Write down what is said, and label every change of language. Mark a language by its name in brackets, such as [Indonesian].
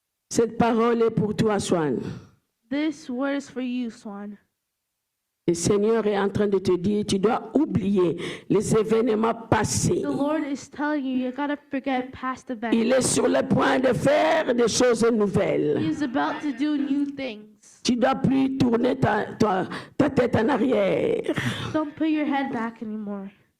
[French] Cette parole est pour toi, Swan. [English] This word is for you, Swan. [French] Le Seigneur est en train de te dire, tu dois oublier les événements passés. [English] The Lord is telling you, you gotta forget past events. [French] Il est sur le point de faire des choses nouvelles. [English] He is about to do new things. [French] Tu dois plus tourner ta tête en arrière. [English] Don't put your head back anymore.